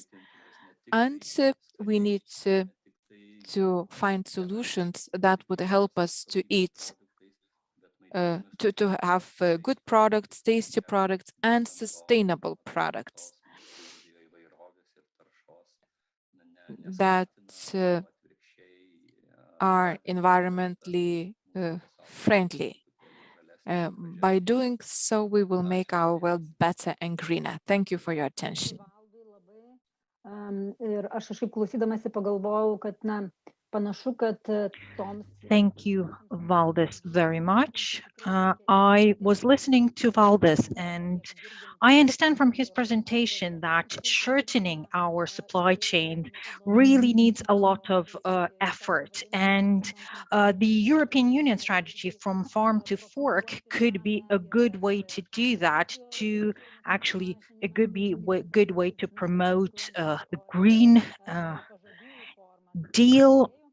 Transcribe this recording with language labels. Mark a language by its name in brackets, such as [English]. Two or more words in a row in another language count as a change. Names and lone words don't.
[English] And we need to find solutions that would help us to eat, to have good products, tasty products, and sustainable products that are environmentally friendly. By doing so, we will make our world better and greener. Thank you for your attention. [Lithuanian] Ir aš kažkaip klausydamasi pagalvojau, kad Panašu, kad toms [English] Thank you, Valdis, very much. I was listening to Valdis, and I understand from his presentation that shortening our supply chain really needs a lot of effort. And the European Union strategy from farm to fork could be a good way to do that, to actually a good way to promote the green deal.